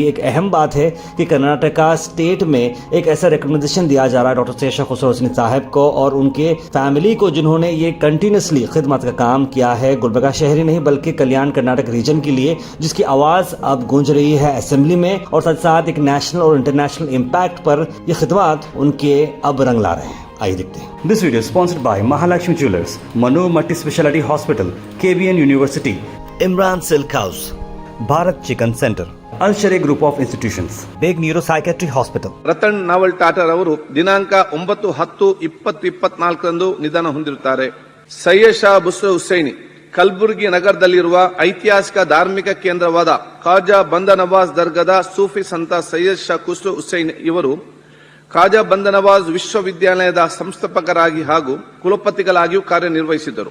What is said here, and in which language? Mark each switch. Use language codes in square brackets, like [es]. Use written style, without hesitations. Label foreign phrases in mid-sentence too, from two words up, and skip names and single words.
[hi] एक अहम बात है कि कर्नाटका स्टेट में एक ऐसा रिकमेंडेशन दिया जा रहा है डॉक्टर सैयद शाह खुसरो हुसैनी साहब को और उनके फैमिली को जिन्होंने ये कंटिन्यूसली खिदमत का काम किया है गुलबर्गा शहर ही नहीं बल्कि कल्याण कर्नाटक रीजन के लिए, जिसकी आवाज अब गूंज रही है असेंबली में और साथ साथ एक नेशनल और [en] international impact [hi] पर ये खिदमत उनके अब रंग ला रहे हैं। आइए देखते हैं। [en] This video sponsored by Mahalakshmi Jewellers, Manu Multi Speciality Hospital, KBN University, Imran Silk House, Bharat Chicken Center, Al Shari Group of Institutions, Baig Neuro Psychiatry Hospital. [kn] ರತನ್ ನಾವಲ್ ಟಾಟಾರವರು ದಿನಾಂಕ 9/10/2024 ನಿಧನ ಹೊಂದಿರುತ್ತಾರೆ. ಸೈಯದ್ ಶಾ ಖುಸ್ರೋ ಹುಸೈನಿ ಕಲಬುರಗಿ ನಗರದಲ್ಲಿರುವ ಐತಿಹಾಸಿಕ ಧಾರ್ಮಿಕ ಕೇಂದ್ರವಾದ ಖಾಜಾ ಬಂದ ನವಾಜ್ ದರ್ಗಾದ ಸೂಫಿ ಸಂತ ಸೈಯದ್ ಶಾ ಖುಸ್ರೋ ಹುಸೈನ್ ಇವರು ಖಾಜಾ ಬಂದ ನವಾಜ್ ವಿಶ್ವವಿದ್ಯಾಲಯದ ಸಂಸ್ಥಾಪಕರಾಗಿ ಹಾಗೂ ಕುಲಪತಿಗಳಾಗಿಯೂ ಕಾರ್ಯನಿರ್ವಹಿಸಿದರು.